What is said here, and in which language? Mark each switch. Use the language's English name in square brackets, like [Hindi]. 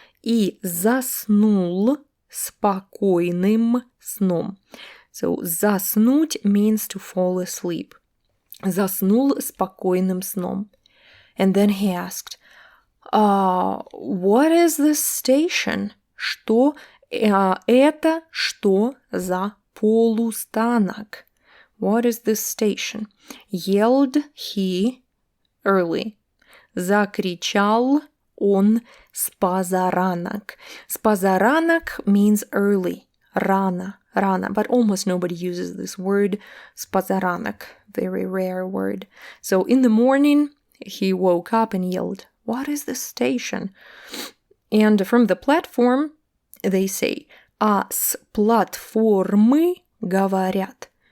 [Russian] И заснул спокойным сном. [English] So заснуть means to fall asleep. [Russian] Заснул спокойным сном. [English] And then he asked, what is this station? [Russian] Что это что за полустанок? [English] What is this station? Yelled he early. [Russian] Закричал он спозаранок. [English] Спозаранок means early, рано. But almost nobody uses this word, спозаранок, very rare word. So in the morning, he woke up and yelled, what is this station? And from the platform, they say, [Russian] а с платформы говорят.